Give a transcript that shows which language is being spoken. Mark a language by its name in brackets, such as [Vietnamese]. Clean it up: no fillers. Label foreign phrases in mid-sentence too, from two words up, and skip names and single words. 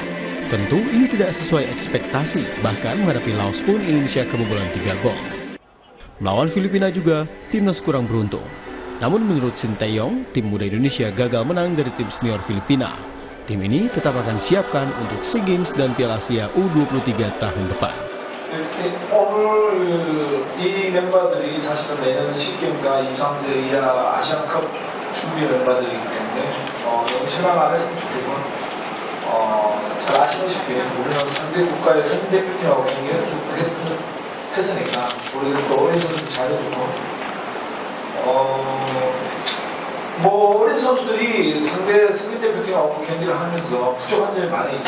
[Indonesian] Tentu ini tidak sesuai ekspektasi, bahkan menghadapi Laos pun Indonesia kebobolan 3 gol. Melawan Filipina juga, timnas kurang beruntung. Namun menurut Sinteyong, tim muda Indonesia gagal menang dari tim senior Filipina. Tim ini tetap akan siapkan untuk SEA Games dan Piala Asia U23 tahun depan. [Korean] 오늘 이 멤버들이 사실은 내년 시게임과 이상세 이하 아시안컵 준비 멤버들이기 때문에 너무 실망 안 했으면 좋겠고 잘 아시다시피 우리는 상대 국가의 선대표팀하고 경기를 했으니까 우리는 또 어린 선수들 잘해주고 어린 선수들이 상대 선대표팀하고 경기를 하면서 부족한 점이 많이 있죠.